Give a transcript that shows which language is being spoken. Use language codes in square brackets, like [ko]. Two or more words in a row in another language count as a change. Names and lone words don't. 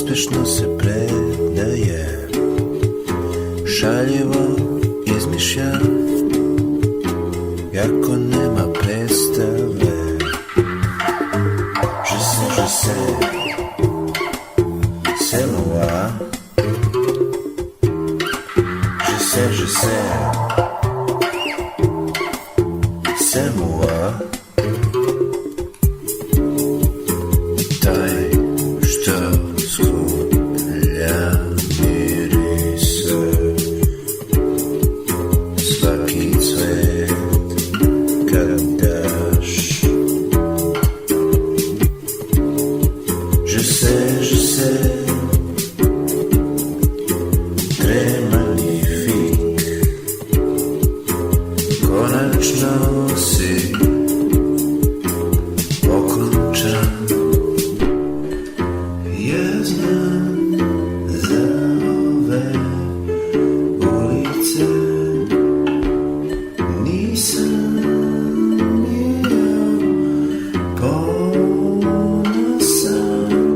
[sr] Uspešno se predaje, šaljivo izmišlja, jako nema predstave. [fr] Je sais, c'est moi. Je sais, c'est moi. [sr] Taj što skuplja mirise, svaki cvet kad daš. [fr] Je sais, très magnifique. [sr] Konačno si okončan. Ja znam za ove ulice, nisam bio ponosan.